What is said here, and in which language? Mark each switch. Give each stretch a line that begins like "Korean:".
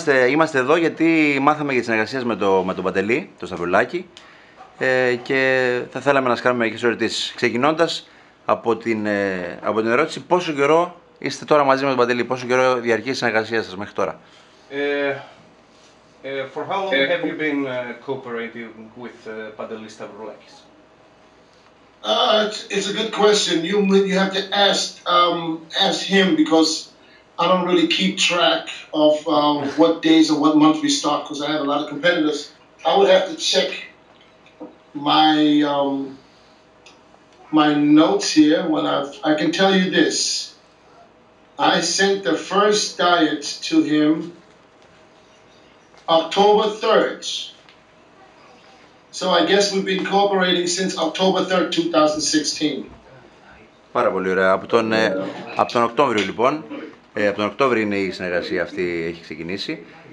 Greek: Είμαστε εδώ γιατί μάθαμε για τις συνεργασίες με τον Παντελή, τον Σταυρουλάκη, και θα θέλαμε να σας κάνουμε μερικές ερωτήσεις. Ξεκινώντας από την ερώτηση, πόσο καιρό είστε τώρα μαζί με τον Παντελή, πόσο καιρό διαρκεί η συνεργασία σας μέχρι τώρα?
English: For how long have you been cooperating with Pantelis Stavroulakis? It's a good question. You have to ask him, because I don't really keep track of what days or what month we start, because I have a lot of competitors. I would have to check my notes here. I can tell you this. I sent the first diet to him October 3rd. So I guess we've been cooperating since October 3rd, 2016.
Greek: Πάρα πολύ ωραία. Από τον Οκτώβριο λοιπόν, από τον Οκτώβριο είναι η συνεργασία αυτή, έχει ξεκινήσει.